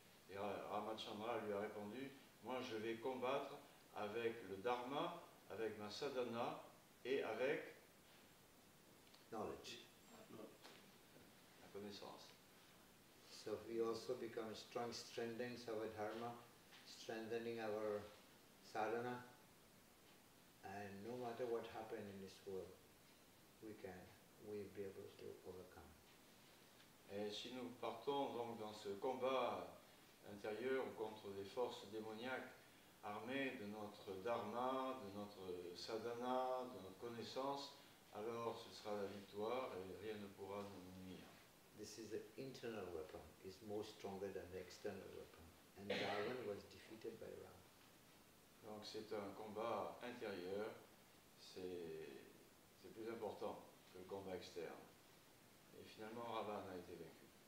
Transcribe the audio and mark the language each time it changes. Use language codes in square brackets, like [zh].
[fr] Et Ramachandra lui a répondu, moi je vais combattre avec le dharma, avec ma sadhana et avec [en] Knowledge. [fr] la connaissance. [en] So we also become strong, strengthening our dharma, strengthening our sadhana, and no matter what happens in this world, we'll be able to overcome. Et si nous partons donc dans ce combat intérieur contre des forces démoniaques, armées de notre dharma, de notre sadhana, de notre connaissance, alors ce sera la victoire et rien ne pourra nous nuire. This is the internal weapon, is more stronger than the external weapon. And Ravan was defeated by Ram. [fr] Donc c'est un combat intérieur, c'est plus important que le combat externe. Et finalement Ravan a été vaincu.